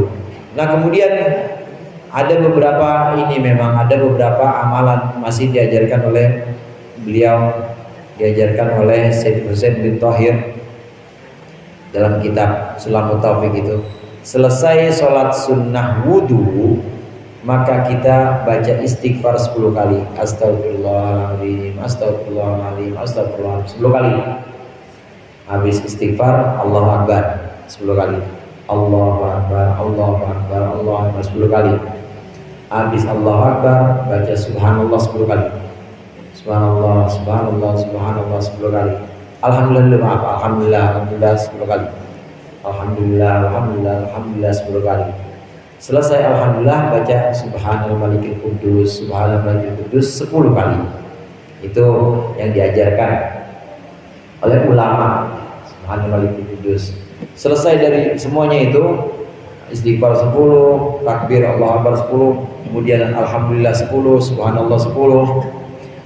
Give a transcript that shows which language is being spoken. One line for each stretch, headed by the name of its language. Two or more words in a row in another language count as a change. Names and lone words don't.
Indonesian: Nah kemudian ada beberapa amalan masih diajarkan oleh beliau, diajarkan oleh Syekh Husain bin Thahir dalam kitab Sulamut Taufik itu. Selesai sholat sunnah wudhu, maka kita baca istighfar 10 kali.
Arabic: أستغفر الله العظيم، أستغفر الله العظيم، أستغفر الله العظيم 10 kali.
Indonesian: Habis istighfar
Arabic: الله أكبر
Indonesian: 10 kali.
Arabic: الله أكبر، الله أكبر، الله أكبر 10 kali.
Indonesian: Habis
Arabic: الله أكبر
Indonesian: baca subhanallah 10 kali.
Arabic: سبحان الله، سبحان الله، سبحان الله 10 kali. الحمد لله، الحمد لله، الحمد لله 10 kali. الحمد لله، الحمد لله، الحمد لله 10 kali.
Indonesian: Selesai alhamdulillah baca
Arabic: سبحان الملك القدوس، سبحان الملك القدوس
Indonesian: 10 kali. Itu yang diajarkan oleh ulama.
Arabic: سبحان الملك القدوس.
Indonesian: Selesai dari semuanya itu istighfar 10, takbir
Arabic: الله أكبر
Indonesian: 10, kemudian alhamdulillah 10, subhanallah 10.